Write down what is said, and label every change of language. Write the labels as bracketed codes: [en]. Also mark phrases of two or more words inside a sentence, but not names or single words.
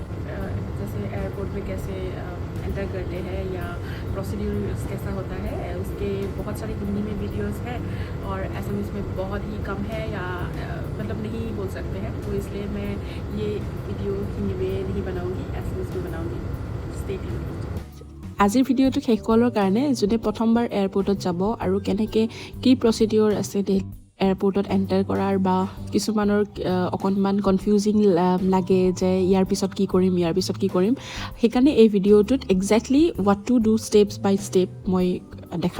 [hi] जैसे एयरपोर्ट में कैसे एंटर करते हैं या प्रोसीड्यूर कैसा होता है, उसके बहुत सारे हिंदी में वीडियोस हैं और असमीज़ में बहुत ही कम है या मतलब नहीं बोल सकते हैं। तो इसलिए मैं ये वीडियो हिंदी में नहीं बनाऊँगी, असमीज़ में बनाऊँगी। [en] stay tuned. [as] আজিৰ ভিডিঅ'টো শেষ কৰাৰ কাৰণে যোনে প্ৰথমবাৰ এয়াৰপৰ্টত যাব আৰু কেনেকৈ কি প্ৰচিডিঅ'ৰ আছে এয়াৰপৰ্টত এণ্টাৰ কৰাৰ বা কিছুমানৰ অকণমান কনফিউজিং লাগে যে ইয়াৰ পিছত কি কৰিম সেইকাৰণে এই ভিডিঅ'টোত [en] exactly what to do steps by step [as] মই দেখা।